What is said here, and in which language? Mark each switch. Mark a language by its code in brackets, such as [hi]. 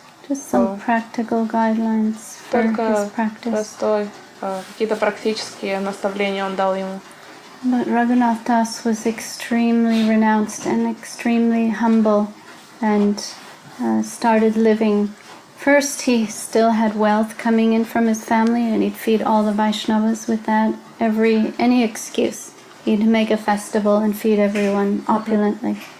[en] Just some practical guidelines for his [ru] Только [en] practice. [ru] простой какие-то практические наставления он дал ему. [en] But Raghunath Das was extremely renounced and extremely humble and started living. First, he still had wealth coming in from his family and he'd feed all the Vaishnavas with that. Any excuse. He'd make a festival and feed everyone opulently.